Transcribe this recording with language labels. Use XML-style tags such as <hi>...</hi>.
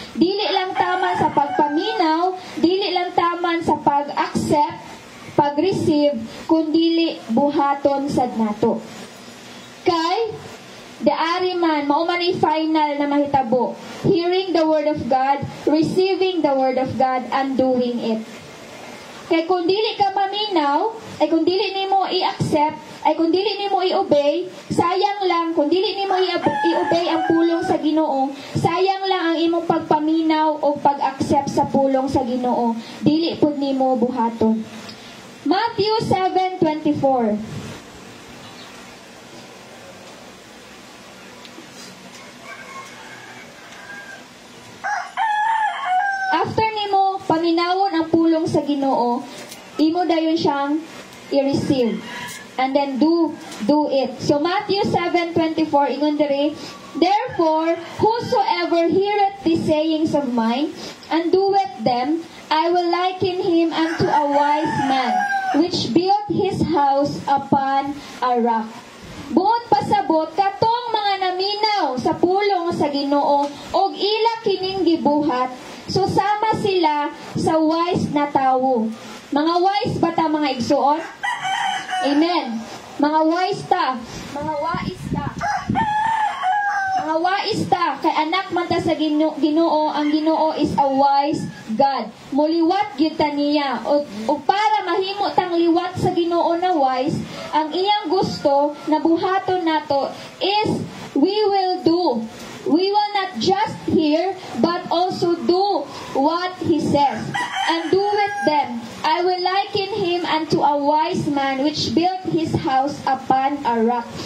<ceb>Dili lang taman sa pagpaminaw, dili lang taman sa pag-accept, pag-receive, kundili buhaton sad nato. Kay, the ariman, mauman ay final na mahitabo.</ceb> <en>Hearing the Word of God, receiving the Word of God, and doing it.</en> <ceb>Kay kung dili ka maminaw, ay kung dili nimo i-accept, ay kung dili nimo i-obey, sayang lang, kung dili nimo i-obey ang pulong sa Ginoo, sayang lang ang imong pagpaminaw o pag-accept sa pulong sa Ginoo. Dili pud nimo buhaton. Matthew 7:24. After nimo paminawon ang pulong sa Ginoo, imo dayon siyang i-receive.</ceb> <en>And then do it. So Matthew 7:24</en> <ceb>ingon diri,</ceb> <en>therefore whosoever heareth these sayings of mine and doeth them, I will liken him unto a wise man which built his house upon a rock.</en> <ceb>Buot pasabot katong mga naminaw sa pulong sa Ginoo og ila kining gibuhat, susama sila sa wise na tawo. Mga wise ba ta mga igsuon? Amen. Mga wise ta. Mga wise ta. Mga wise ta. Kay anak man ta sa Ginoo, ang Ginoo</ceb> <en>is a wise God.</en> <ceb>Muliwat gyud ta niya. O para mahimo tang liwat sa Ginoo na wise, ang iyang gusto na buhaton nato</ceb> <en>is we will do. We will not just hear, but also do what He says. And do with them. I will liken him unto a wise man which built his house upon a rock.</en>